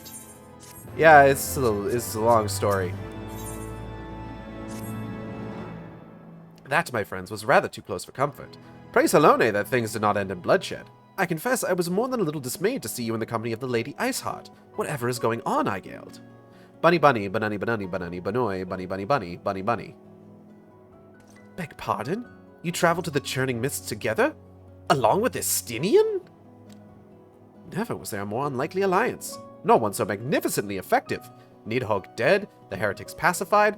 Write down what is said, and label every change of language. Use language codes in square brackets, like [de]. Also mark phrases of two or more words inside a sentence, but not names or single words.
[en] Yeah, it's a long story. That, my friends, was rather too close for comfort. Praise Helone that things did not end in bloodshed. I confess I was more than a little dismayed to see you in the company of the Lady Iceheart. Whatever is going on, AIGEAD? Bunny bunny, banani banani banani banoi, bunny bunny bunny, bunny bunny. Beg pardon? You traveled to the Churning Mists together? Along with Estinian? Never was there a more unlikely alliance. Nor one so magnificently effective. Nidhogg dead, the heretics pacified.